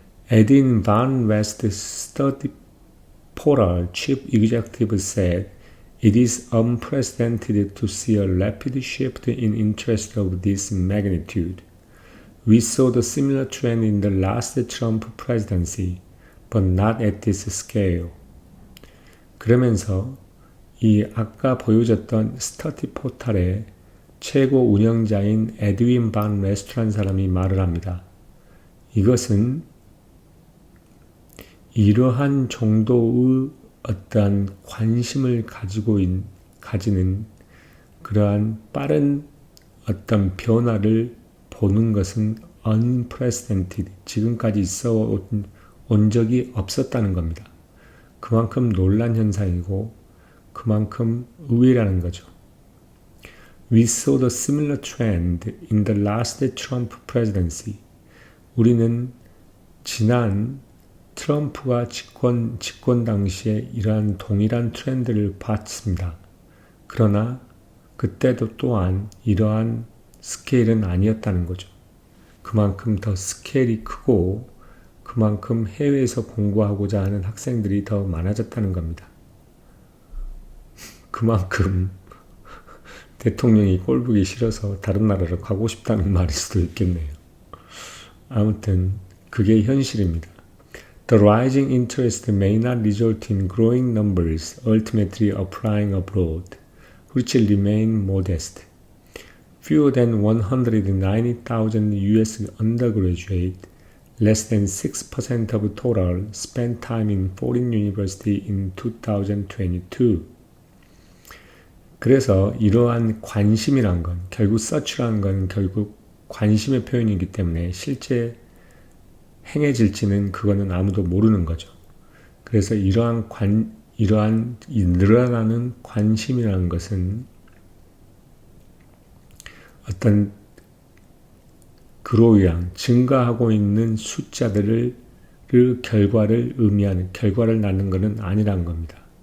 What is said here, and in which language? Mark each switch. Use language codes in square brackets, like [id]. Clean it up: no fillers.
[en] Edwin Van West Study Portal Chief Executive said, "It is unprecedented to see a rapid shift in interest of this magnitude. We saw the similar trend in the last Trump presidency, but not at this scale." [ko] 그러면서 이 아까 보여줬던 스터디 포탈의 최고 운영자인 에드윈 반 웨스트라는 사람이 말을 합니다. 이것은 이러한 정도의 어떠한 관심을 가지는 그러한 빠른 어떤 변화를 보는 것은 unprecedented, 지금까지 있어 온 적이 없었다는 겁니다. 그만큼 놀란 현상이고 그만큼 의외라는 거죠. [en] We saw the similar trend in the last Trump presidency. [ko] 우리는 지난 트럼프가 집권 당시에 이러한 동일한 트렌드를 봤습니다. 그러나 그때도 또한 이러한 스케일은 아니었다는 거죠. 그만큼 더 스케일이 크고 그만큼 해외에서 공부하고자 하는 학생들이 더 많아졌다는 겁니다. 그만큼 대통령이 꼴보기 싫어서 다른 나라로 가고 싶다는 말일 수도 있겠네요. 아무튼 그게 현실입니다. [en] The rising interest may not result in growing numbers ultimately applying abroad, which remain modest. Fewer than 190,000 US undergraduates, less than 6% of total, spent time in foreign university in 2022. [ko] 그래서 이러한 관심이란 건, 결국 서치라는 건 결국 관심의 표현이기 때문에 실제 행해질지는 그거는 아무도 모르는 거죠. 그래서 이러한 늘어나는 관심이라는 것은 어떤 그로위한 증가하고 있는 숫자들을 결과를 의미하는, 결과를 낳는 것은 아니란 겁니다.